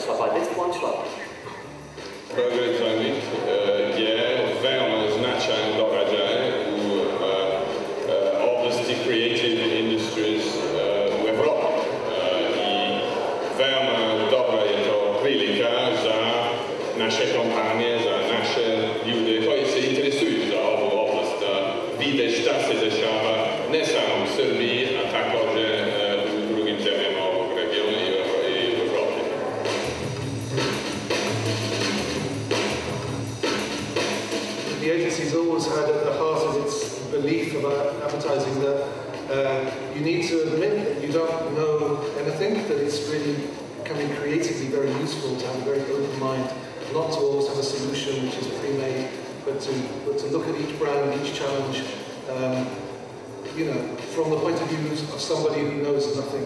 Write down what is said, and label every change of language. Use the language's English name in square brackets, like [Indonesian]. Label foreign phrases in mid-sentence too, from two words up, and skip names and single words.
[English] Shall I buy this one? Shall I? [Serbian] Belgrade Dynamic je veoma značajan događaj u oblasti [English] creative industries [Serbian] u Evropi. I veoma dobra je to prilika za naše kompanije, za naše ljude koji se interesuju za ovu oblast, da vide šta se dešava ne samo u Srbiji, a također u drugim zemljama ovog regiona i u Evropi. [English] The agency's always had at the heart of its belief about advertising that you need to admit that you don't know anything, that it's really can be creatively very useful to have a very open mind, not to always have a solution which is pre-made, but to look at each brand, each challenge, you know, from the point of view of somebody who knows nothing.